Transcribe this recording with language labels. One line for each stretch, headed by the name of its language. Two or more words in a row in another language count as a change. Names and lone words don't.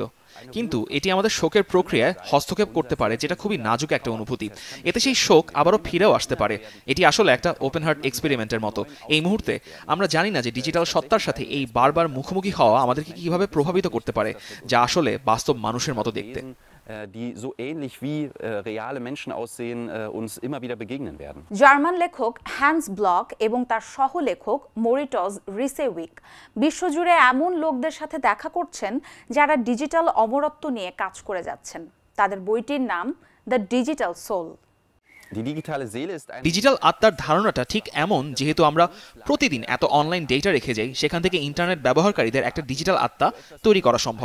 Bangla: কিন্তু এটি আমাদের শোকের প্রক্রিয়ায় হস্তক্ষেপ করতে পারে, যেটা খুবই নাজুক একটা অনুভূতি। এতে সেই শোক আবারও ফিরেও আসতে পারে। এটি আসলে একটা
English: open heart experimentের
Bangla: মতো। এই মুহূর্তে আমরা জানি না যে ডিজিটাল সত্তার সাথে এই বারবার মুখোমুখি হওয়া আমাদেরকে কিভাবে প্রভাবিত করতে পারে, যা আসলে বাস্তব মানুষের মতো দেখতে।
German: die so ähnlich wie reale Menschen aussehen, uns immer wieder begegnen werden.
Bangla: জার্মান লেখক হ্যান্স ব্লক এবং তার সহলেখক মরিটজ রিসেউইক বিশ্বজুড়ে এমন লোকদের সাথে দেখা করছেন যারা ডিজিটাল অমরত্ব নিয়ে কাজ করে যাচ্ছেন। তাদের বইটির নাম দ্য ডিজিটাল সোল। ডিজিটাল আত্মার ধারণাটা ঠিক এমন, যেহেতু আমরা প্রতিদিন এত
English: online data
Bangla: রেখে যাই, সেখান থেকে ইন্টারনেট ব্যবহারকারীদের একটা ডিজিটাল আত্মা তৈরি করা সম্ভব।